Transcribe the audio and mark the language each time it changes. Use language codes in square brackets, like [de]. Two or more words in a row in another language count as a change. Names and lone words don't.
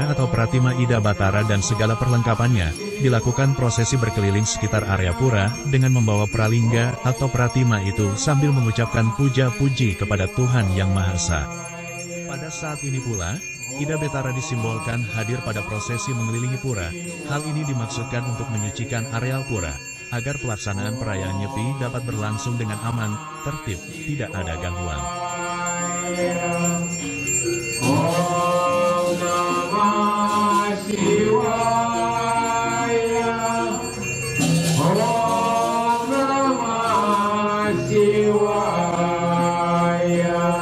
[id] atau pratima Ida Batara dan segala perlengkapannya, dilakukan prosesi berkeliling sekitar area pura dengan membawa pralingga atau pratima itu sambil mengucapkan puja-puji kepada Tuhan Yang Maha Esa. Pada saat ini pula, Ida Batara disimbolkan hadir pada prosesi mengelilingi pura. Hal ini dimaksudkan untuk menyucikan areal pura, agar pelaksanaan perayaan Nyepi dapat berlangsung dengan aman, tertib, tidak ada gangguan. [sa] Om Namah Shivaya. Om Namah Shivaya.